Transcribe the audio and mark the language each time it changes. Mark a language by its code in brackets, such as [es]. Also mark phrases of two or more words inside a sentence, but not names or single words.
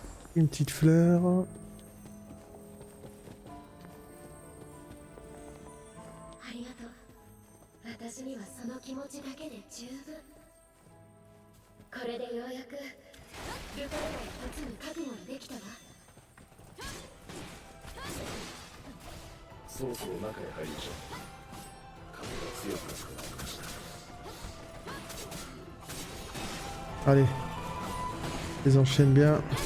[fr] Une petite fleur. [ja] ありがとう。私にはその気持ちだけで十分。これでようやくルカレが一つに覚悟ができたわ。そろそろ中へ入りましょう。風が強くなってきました。 [fr] Allez. Les enchaîne bien.